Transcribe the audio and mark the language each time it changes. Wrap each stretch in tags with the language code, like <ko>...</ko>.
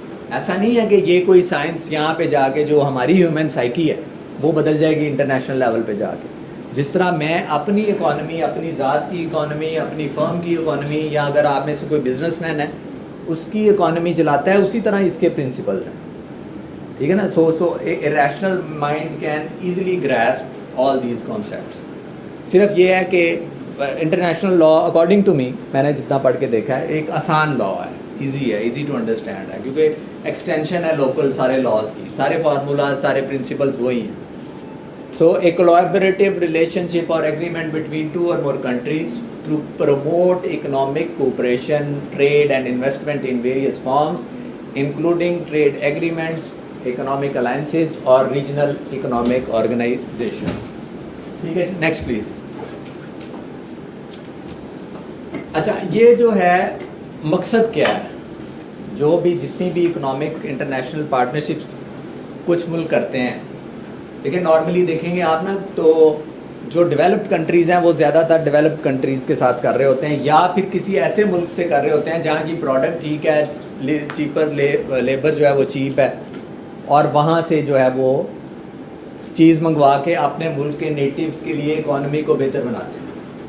<ur>ایسا نہیں ہے کہ یہ کوئی سائنس یہاں پہ جا کے جو ہماری ہیومن سائیکی ہے وہ بدل جائے گی انٹرنیشنل لیول پہ جا کے. جس طرح میں اپنی اکانومی, اپنی ذات کی اکانومی, اپنی فرم کی اکانومی, یا اگر آپ میں سے کوئی بزنس مین ہے اس کی اکانومی چلاتا ہے, اسی طرح اس کے پرنسپل ہیں. ٹھیک ہے نا.</ur> <en>So a rational mind can easily grasp all these concepts.</en> <ur>صرف یہ ہے کہ international law according to me, میں نے جتنا پڑھ کے دیکھا ہے, ایک آسان لا ہے,</ur> <en>easy to understand</en> <ur>ہے, کیونکہ ایکسٹینشن ہے لوکل سارے لاز کی, سارے فارمولاز, سارے پرنسپلز وہی ہیں.</ur> <en>So a collaborative relationship or agreement between two or more countries to promote economic cooperation, trade and investment in various forms, including trade agreements, economic alliances or regional economic organizations.</en> <ur>ٹھیک ہے, next please. اچھا, یہ جو ہے مقصد کیا ہے, جو بھی جتنی بھی اکنامک انٹرنیشنل پارٹنرشپس کچھ ملک کرتے ہیں, لیکن نارملی دیکھیں گے آپ نا تو جو ڈیولپڈ کنٹریز ہیں وہ زیادہ تر ڈیولپڈ کنٹریز کے ساتھ کر رہے ہوتے ہیں, یا پھر کسی ایسے ملک سے کر رہے ہوتے ہیں جہاں کی پروڈکٹ ٹھیک ہے, چیپر لیبر جو ہے وہ چیپ ہے, اور وہاں سے جو ہے وہ چیز منگوا کے اپنے ملک کے نیٹیوز کے لیے اکانومی کو بہتر بناتے ہیں.</ur>